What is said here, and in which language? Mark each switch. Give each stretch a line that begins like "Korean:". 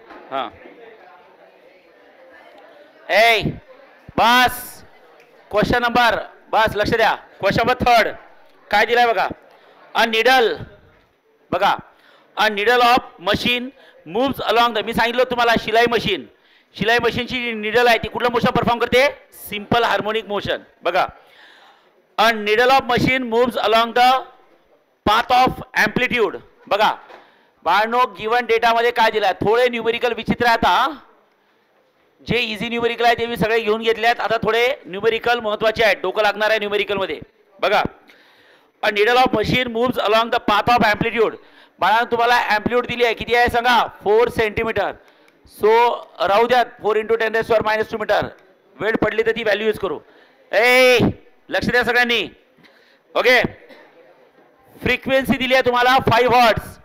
Marathi: हां ए बस question number बस लक्ष द्या. क्वेश्चन नंबर 3 काय दिलाय बघा.
English: a needle बघा a needle of machine moves along the,
Marathi: मी सांगितलं तुम्हाला शिलाई मशीनची जी निडल आहे ती कुठलं मोशन परफॉर्म करते, सिंपल हार्मोनिक मोशन.
English: बघा a needle of machine moves along the path of amplitude.
Marathi: बघा बाळनो गिवन डेटामध्ये काय दिलाय, थोडे न्यूमेरिकल विचित्र आहे. आता जे इझी न्यूमेरिकल आहे ते मी सगळे घेऊन घेतले आहेत. आता थोडे न्यूमेरिकल महत्वाचे आहेत, डोकं लागणार आहे न्यूमेरिकल मध्ये.
English: बघा a needle of machine moves along the path of amplitude.
Marathi: बाळांनो तुम्हाला एम्प्लिट्यूड दिली आहे, किती आहे सांगा, 4 सेंटीमीटर. सो राहू द्यात 4 × 10⁻² मीटर. वेळ पडली तर ती व्हॅल्यू यूज करू. ए लक्ष द्या सगळ्यांनी. ओके फ्रिक्वेन्सी दिली आहे तुम्हाला 5 हर्ट्ज.